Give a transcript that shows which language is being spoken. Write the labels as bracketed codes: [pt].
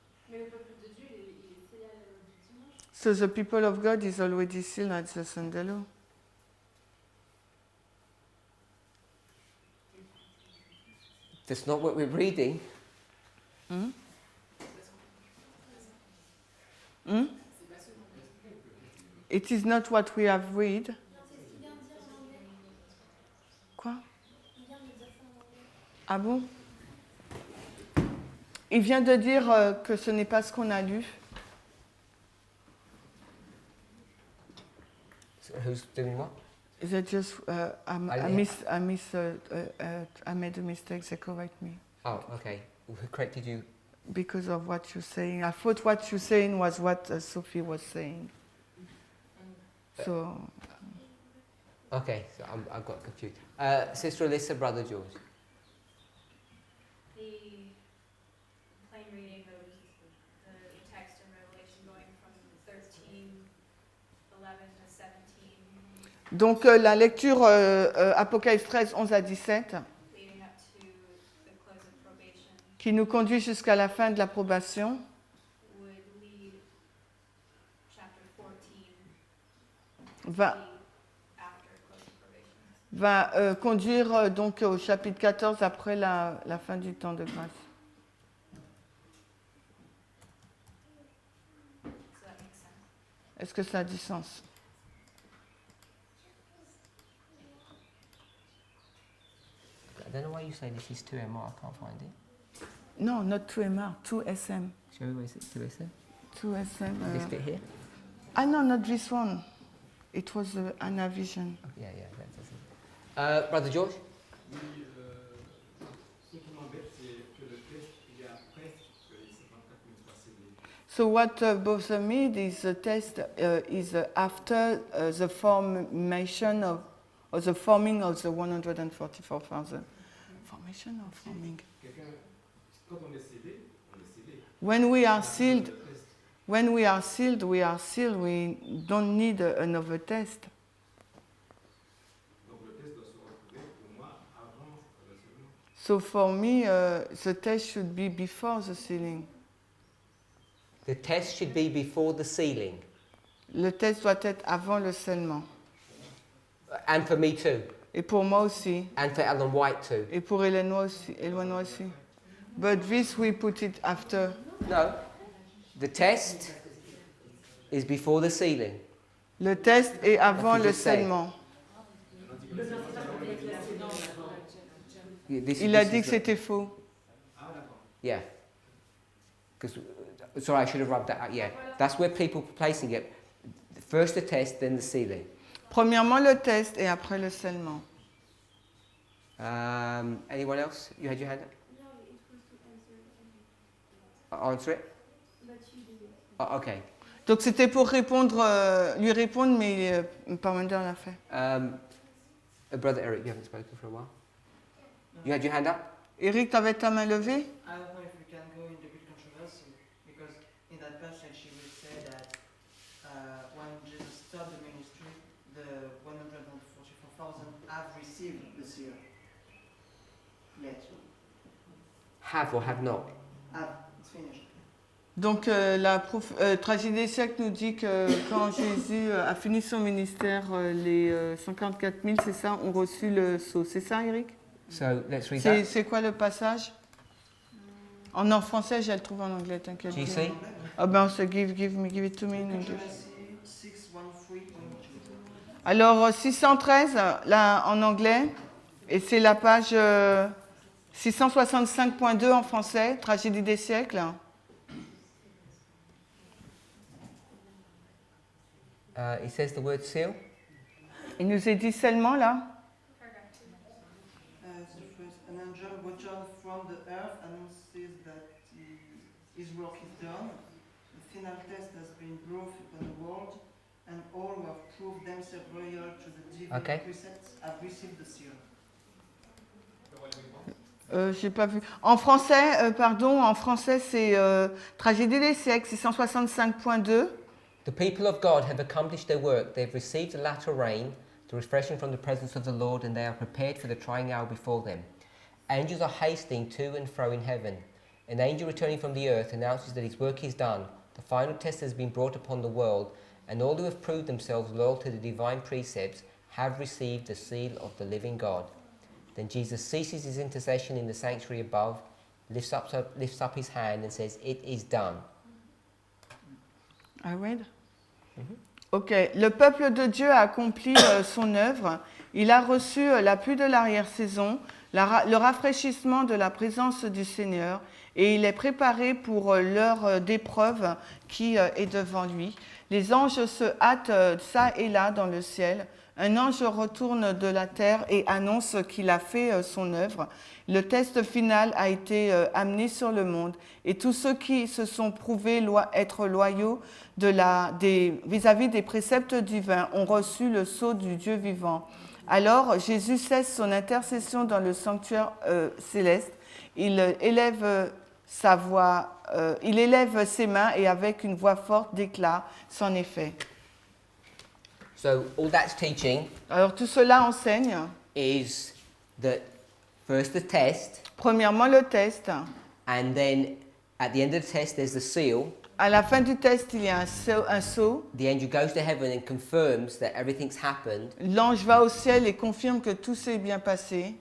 [fr] Mais le peuple de Dieu, il est scellé à la loi du dimanche. [en] So the people of God is already sealed at the Sunday law. That's not what we're reading. Hmm? Hmm? It is not what we have read. [fr] Non, c'est ce qu'il vient de dire en anglais. Quoi? Il vient de dire ça en anglais. Ah bon? Il vient de dire que ce n'est pas ce qu'on a lu. [en] So who's doing what? Is that just I made a mistake. They correct me Oh, okay. Who corrected you? because of what you're saying. I thought what you're saying was what Sophie was saying. So Okay, so I got confused. Sister Alyssa, Brother George. The plain reading of the text in Revelation going from 13:11 to 17, [fr] donc la lecture Apocalypse 13, 11 à 17, [en] leading up to the close of probation, [fr] qui nous conduit jusqu'à la fin de l'approbation, [en] would lead chapter 14 [fr] va, [en] to be after close of probation. [fr] va conduire donc au chapitre 14 après la fin du temps de grâce. [en] So that makes sense. [fr] Est-ce que ça a du sens? [en] I don't know why you say this is 2MR, I can't find it. No, not 2MR, 2SM. Show me where is it? 2SM? 2SM. This bit here? No, not this one. It was Anna Vision. Oh, yeah, that doesn't. Brother George? [fr] Oui, ce qui m'embête, c'est que le texte, il est après que les 54 000 soient scellés. [en] So what bothers me is the test is after the formation of, or the forming of the 144,000. Formation or forming? [fr] Quand on est scellé, on est scellé. [en] When we are [fr] Le [en] sealed, [fr] test, [en] when we are sealed, we are sealed. We don't need another test. [fr] donc le test doit se retrouver pour moi avant le scellement. [en] So for me, the test should be before the sealing. The test should be before the sealing. [fr] Le test doit être avant le scellement. [en] And for me too. [fr] Et pour moi aussi. [en] And for Ellen White too. [fr] Et pour Eleanor aussi. [en] But this we put it after. No. The test is before the sealing. [fr] Le test est avant [en] you [fr] le [en] just say. [fr] scellement. [en] This- [fr] Il a [en] this [fr] dit [en] is [fr] que [en] the- [fr] c'était faux. [en] Yeah. Because, sorry, I should have rubbed that out. Yeah. That's where people are placing it. First the test, then the sealing. [fr] Premièrement le test et après le scellement. [en] Anyone else? You had your hand up? No, it was to answer. Answer it? But you did it. Oh, okay. [fr] Donc c'était pour répondre, lui répondre, mais Parmenter l'a fait. [en] Brother Eric, you haven't spoken for a while. You had your hand up? [fr] Eric, t'avais ta main levée? [en] I don't know if we can go into big controversy because in that passage he will say that when Jesus started the ministry, the 144,000 have received the seal. Yet, Have or have not? it's finished. [fr] Donc la tragédie des siècles nous dit que quand Jésus a fini son ministère, les 54 000, c'est ça, ont reçu le sceau. C'est ça, Eric? [en] So let's read that. [fr] C'est quoi le passage? En français, je le trouve en anglais, t'inquiète. [en] GC? [fr] Ah ben, [en] so give it to me in English. Controversy 613.2. [fr] Alors 613, là en anglais, et c'est la page 665.2 en français, tragédie des siècles. [en] It says the word seal. [fr] Il nous est dit seulement là. [en] The first, an angel watched from the earth announces that his work is done. The final test has been brought upon the world, and all who have proved themselves loyal to the divine Okay. precepts have received the seal. [fr] J'ai pas vu. En français, en français c'est tragédie des siècles 665.2. [en] The people of God have accomplished their work. They have received the latter rain, the refreshing from the presence of the Lord, and they are prepared for the trying hour before them. Angels are hastening to and fro in heaven. An angel returning from the earth announces that his work is done. The final test has been brought upon the world, and all who have proved themselves loyal to the divine precepts have received the seal of the living God. Then Jesus ceases his intercession in the sanctuary above, lifts up his hand and says, "It is done." I read? [fr] Ok, le peuple de Dieu a accompli son œuvre. Il a reçu la pluie de l'arrière-saison, le rafraîchissement de la présence du Seigneur, et il est préparé pour l'heure d'épreuve qui est devant lui. Les anges se hâtent ça et là dans le ciel. Un ange retourne de la terre et annonce qu'il a fait son œuvre. Le test final a été amené sur le monde et tous ceux qui se sont prouvés être loyaux vis-à-vis des préceptes divins ont reçu le sceau du Dieu vivant. Alors Jésus cesse son intercession dans le sanctuaire céleste. Il élève ses mains et avec une voix forte déclare son effet. [en] So all that's teaching [fr] Alors tout cela enseigne, [en] is that first the test, [fr] premièrement le test. [en] and then at the end of the test there's the seal. [fr] À la fin du test, il y a un sceau. [en] The angel goes to heaven and confirms that everything's happened, [fr] L'ange va au ciel et confirme que tout s'est bien passé.